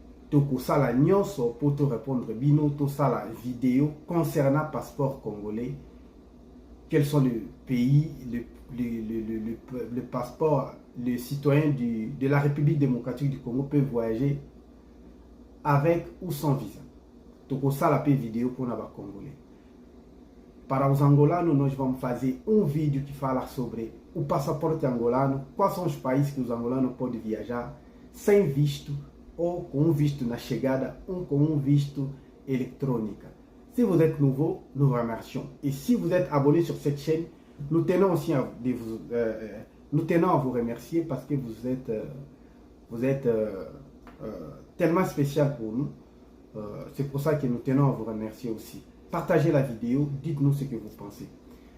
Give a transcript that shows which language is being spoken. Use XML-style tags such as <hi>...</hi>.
<ln>Tokosala nyonso</ln> <fr>pour te répondre</fr> <ln>bino tosala</ln> <fr>vidéo concernant le passeport congolais. Quels sont les pays, le passeport, les citoyens de la République démocratique du Congo peuvent voyager avec ou sans visa.</fr> <ln>Tokosala pe</ln> <fr>vidéo pour les Congolais.</fr> <pt>Para os angolanos, nós vamos fazer vídeo que fala sobre o passaporte angolano, quais são os países que os angolanos podem viajar sem visto ou com visto na chegada ou com visto électronique.</pt> <fr>Si vous êtes nouveau, nous vous remercions. Et si vous êtes abonné sur cette chaîne, nous tenons aussi à vous remercier parce que vous êtes tellement spécial pour nous. C'est pour ça que nous tenons à vous remercier aussi. Partagez la vidéo, dites-nous ce que vous pensez.</fr>